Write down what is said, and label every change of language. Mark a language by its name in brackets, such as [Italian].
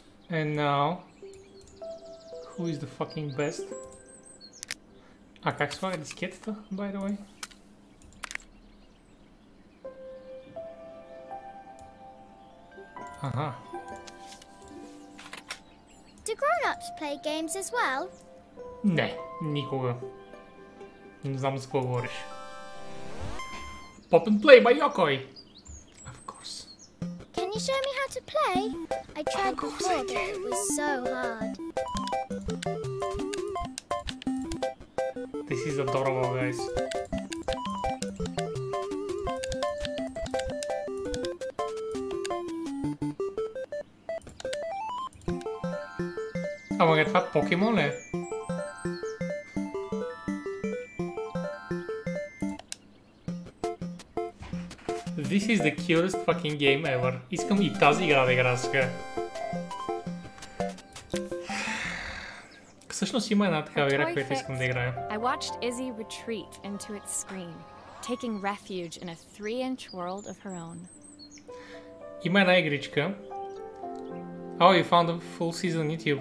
[English] And now, who is the fucking best? [Bulgarian] А как слага дискетата, by the way? Ага. [English] Do grown-ups play games as well? [Bulgarian] Не, никога. Не знам за какво говориш. [English] Pop and play by Yokoi! Of course. Can you show me how to play? I tried before, but it was so hard. This is adorable, guys. [Bulgarian] Ама това покемон ли? [English] This is the cutest fucking game ever. [Bulgarian] Искам и тази игра да игра сега. Всъщност има една такава игра, която искам да играя. [English] I watched Izzy retreat into its screen, taking refuge in a 3-inch world of her own. [Bulgarian] Има една игричка. [English] Oh, you found a full season on YouTube.